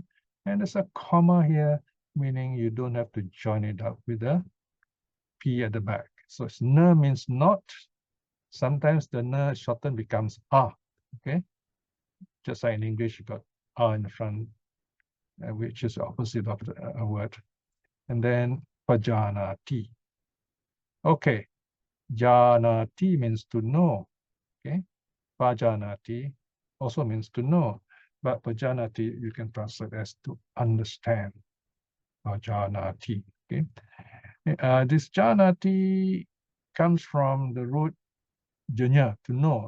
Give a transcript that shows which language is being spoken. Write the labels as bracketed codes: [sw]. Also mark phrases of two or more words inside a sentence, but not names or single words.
[en] And there's a comma here, meaning you don't have to join it up with a P at the back. So it's na means not. Sometimes the na shortened becomes a, okay? Just like in English, you got a in the front, which is the opposite of a word. And then pajānāti. Okay, Janati means to know. Okay, pajānāti also means to know, but pajānāti you can translate as to understand. Pajānāti. Okay, this janati comes from the root viññāna, to know.